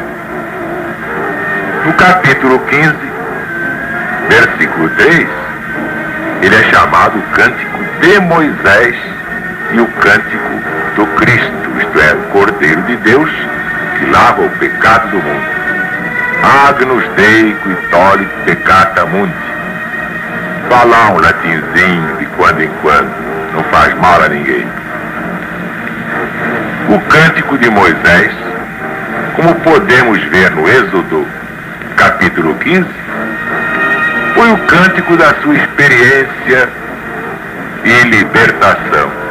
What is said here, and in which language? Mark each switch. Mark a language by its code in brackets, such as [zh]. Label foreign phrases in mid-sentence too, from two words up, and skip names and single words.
[pt] No capítulo 15, versículo 3, ele é chamado o cântico de Moisés e o cântico do Cristo, isto é, o Cordeiro de Deus que lava o pecado do mundo. [la] Agnus Dei qui tollit peccata mundi. [pt] Falar um latinzinho de quando em quando não faz mal a ninguém. O cântico de Moisés, como podemos ver no Êxodo capítulo 15, foi o cântico da sua experiência e libertação.